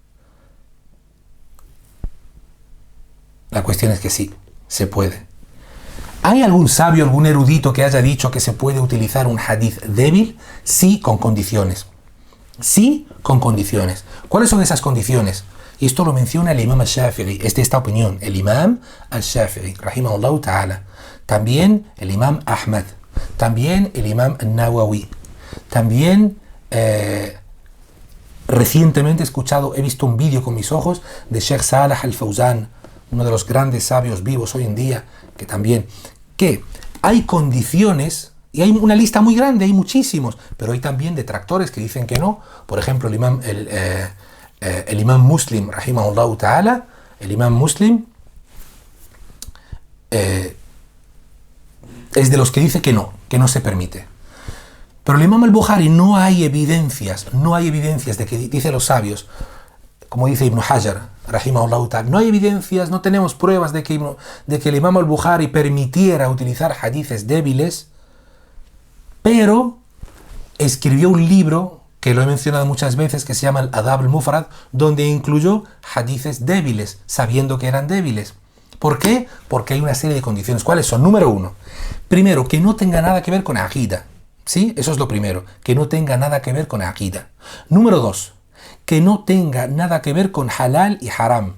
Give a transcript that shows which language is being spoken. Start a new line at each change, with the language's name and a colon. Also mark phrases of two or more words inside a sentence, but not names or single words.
Spanish: La cuestión es que sí, se puede. ¿Hay algún sabio, algún erudito que haya dicho que se puede utilizar un hadith débil? Sí, con condiciones. Sí, con condiciones. ¿Cuáles son esas condiciones? Y esto lo menciona el imam al-Shafi'i, es de esta opinión, el imam al-Shafi'i,
Arabic: رحمه الله تعالى.
Spanish: También el imam Ahmad, también el imam al-Nawawi, también recientemente he visto un vídeo con mis ojos de Sheikh Salah al-Fawzan, uno de los grandes sabios vivos hoy en día, que hay condiciones, y hay una lista muy grande, hay muchísimos, pero hay también detractores que dicen que no. Por ejemplo, el imam Muslim,
Arabic: رحمه الله تعالى,
Spanish: el imam Muslim es de los que dice que no se permite. Pero el imam al-Bukhari no hay evidencias de que, dice los sabios, como dice Ibn Hajar,
Arabic: رحمه الله تعالى,
Spanish: no hay evidencias, no tenemos pruebas de que el imam al-Bukhari permitiera utilizar hadithes débiles, pero escribió un libro que lo he mencionado muchas veces, que se llama el Adab al-Mufrad, donde incluyó hadithes débiles, sabiendo que eran débiles. ¿Por qué? Porque hay una serie de condiciones. ¿Cuáles son? Número uno, primero, que no tenga nada que ver con aqida. ¿Sí? Eso es lo primero, que no tenga nada que ver con aqida. Número dos, que no tenga nada que ver con halal y haram.